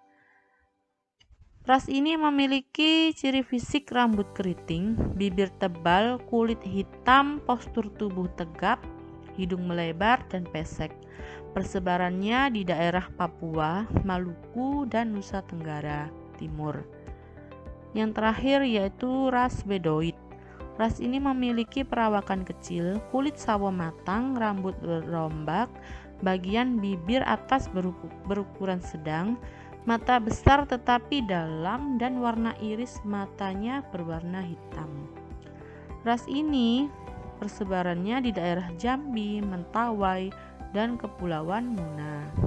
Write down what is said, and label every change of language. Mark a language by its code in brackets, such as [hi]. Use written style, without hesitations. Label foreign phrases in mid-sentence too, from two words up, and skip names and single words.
[id] Ras ini memiliki ciri fisik rambut keriting, bibir tebal, kulit hitam, postur tubuh tegap, hidung melebar dan pesek. Persebarannya di daerah Papua, Maluku, dan Nusa Tenggara Timur. Yang terakhir yaitu ras Wedoid. Ras ini memiliki perawakan kecil, kulit sawo matang, rambut berombak, bagian bibir atas berukuran sedang, mata besar tetapi dalam, dan warna iris matanya berwarna hitam. Ras ini persebarannya di daerah Jambi, Mentawai, dan Kepulauan Muna.